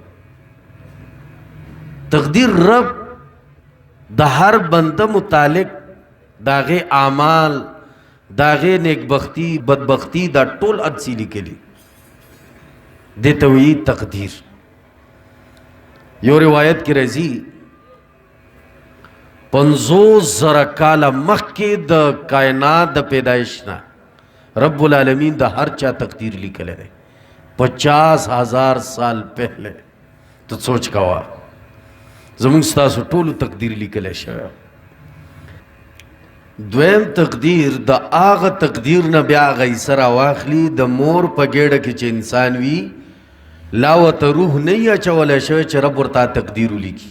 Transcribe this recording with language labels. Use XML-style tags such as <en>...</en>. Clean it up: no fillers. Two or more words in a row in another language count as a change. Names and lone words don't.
<ps>تقدیر رب د هر بنده متعلق د هغې اعمال، د هغې نیکبختي بدبختي دا ټول عدسي لیکلي، دې ته وایي تقدیر. یو روایت کې راځي 50,000 کاله مخکې د کائنات د پیدایش نه</ps> <ar>رب العالمین</ar> <ps>د هر چا تقدیر لیکلی دی.</ps> <ur>50,000 سال پہلے. تو</ur> <ps>سوچ کوا زمونږ ستاسو ټولو تقدیر لیکلی شوی. دویم تقدیر د هغه تقدیر نه بیا هغه حصه راواخلي. د مور په ګېډه کې چې انسان وي، لا ورته روح نه وي اچولی شوی چې رب ورته تقدیر ولیکي.</ps>